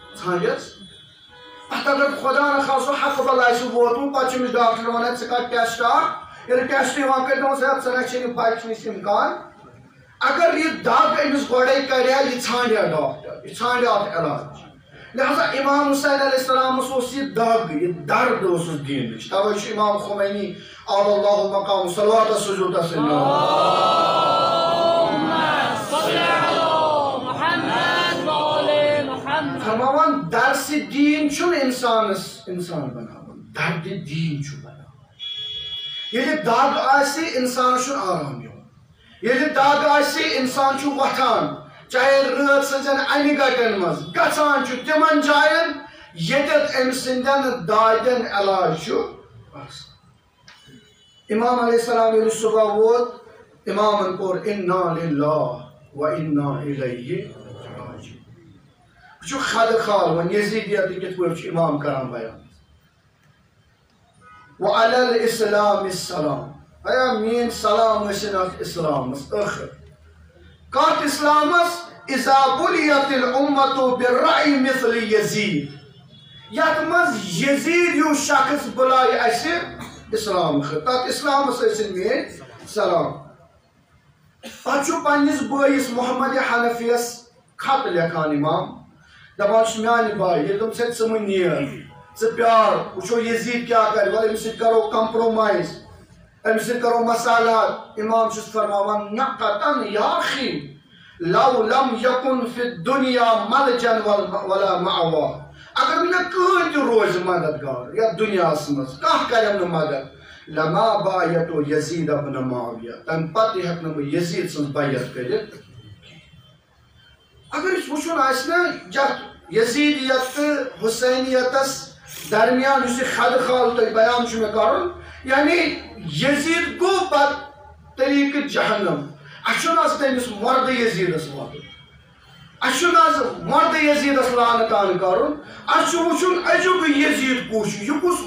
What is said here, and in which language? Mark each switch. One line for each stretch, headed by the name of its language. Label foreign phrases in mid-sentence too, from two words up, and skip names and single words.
Kashmiri: ژھانڈس ات اگر خدا نخواستہ حق بلائی سہ ووتمت پتہ چھُ أمِس ڈاکٹر ونان ژٕ کر ٹیسٹ اکھ ییٚلہِ ٹیسٹ یِوان کٔرۍ دپان صاحب ژٕ نہ چھِ نہٕ بچہِ نِش اِمکان اگر یہ دگ أمِس گۄڈے کریا یہ ژھانڈیا ڈاکٹر یہ ژھانڈیا اتھ علاج لہذا امام حسین
Arabic: علیہ السلام
Kashmiri: اوس یہ دگ یہ درد اوسُس دینٕچ توے چھُ امام خمینی آل اللہ مقام صلوات سوزِو تسلیم فرماوان درس دین چھُنہٕ انسانس انسان بناوان درد دین چھُ بناوان ییٚلہِ دگ آسہِ انسانس چھُنہٕ آرام یِوان ییٚلہِ دگ آسہِ انسان چھُ وۄتھان چاہے رٲژ سٕنٛزن انہِ گٹن منٛز گژھان چھُ تِمن جاین ییٚتٮ۪تھ أمۍ سٕنٛدٮ۪ن دادٮ۪ن علاج چھُ آسان امام
Arabic: علیہ السلام
Kashmiri: ییٚلہِ صبح ووت امامن کوٚر
Arabic: انا للہ و انا الیہ راجعون
Kashmiri: وٕچھِو خدخال وۄنۍ یزیدیت کِتھ پٲٹھۍ چھُ امام کران بیان
Arabic: وعلی الاسلام السلام
Kashmiri: ایا میٲنۍ سلام ٲسِن اتھ اسلامس ٲخر کتھ اسلامس
Arabic: اذا بُلِیت الامة بالرأی مثل یزید
Kashmiri: یتھ منٛز یزید ہیوٗ شخص بُلایہِ اسہِ اسلام خٲطرٕ تتھ اسلامس ٲسِن میٲنۍ سلام پتہٕ چھُ پننِس بٲیِس محمد حنفیس خط لیکھان امام دپان چھُ میانہِ باے ییٚلہِ تِم ژےٚ ژٕ مہٕ نیر ژٕ پیار وٕچھو یزید کیٛاہ کرِ وَلہٕ أمِس سۭتۍ کرو کمپرومایز أمِس سۭتۍ کرو مسالات امام چھُس فرماوان نہ قطعاً
Arabic: یا اخی لو لم یکن فی الدنیا ملجا ولا مأوا
Kashmiri: اگر مےٚ کٕہٕنۍ تہِ روزِ مددگار یتھ دُنیاہس منٛز کانٛہہ کریم نہٕ مدد
Arabic: لما بایتو یزید ابن معاویہ
Kashmiri: تمہِ پتہٕ ہٮ۪کہٕ نہٕ بہٕ یزید سٕنٛز بیعت کٔرِتھ اگر أسۍ وٕچھُن آسہِ نہ یتھ یزیدیت تہٕ حسینیتس درمیان یُس یہِ خدخال تۄہہِ بیان چھُ مےٚ کرُن یعنی یزید گوٚو پتہٕ طریٖقہٕ جہنم اسہِ چھُنہٕ آز تٔمِس مردٕ یزیدس واتُن اسہِ چھُنہٕ آز مردٕ یزیدس لعنتان کرُن اسہِ چھُ وٕچھُن أزیُک یزید کُس چھُ یہِ کُس